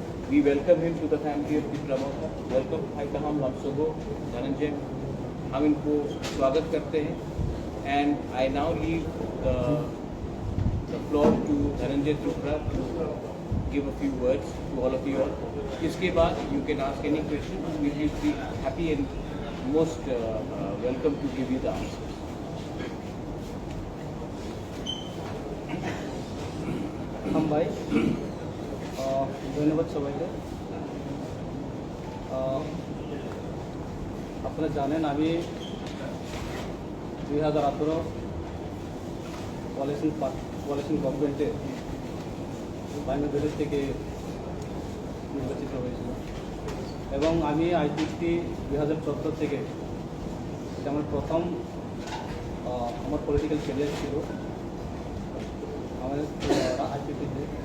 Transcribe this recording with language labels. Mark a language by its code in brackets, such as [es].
[en] We welcome him to the family of Tipra Motha. [hi] Welcome भाई तमाम लम्सोगो धनंजय, हम इनको स्वागत करते हैं। [en] And I now leave the floor to Dhananjay Tripura to give a few words to all of you all. [hi] इसके बाद [en] you can ask any question. We will be happy and most welcome to give you the answers. [hi] हम भाई [bn] ধন্যবাদ সবাইকে। আপনারা জানেন আমি 2018 coalition গভর্নমেন্টে Raima valley থেকে নির্বাচিত হয়েছিল, এবং আমি IPP 2014 থেকে এটা আমার প্রথম আমার পলিটিক্যাল ক্যারিয়ার ছিল আমাদের IPP-তে।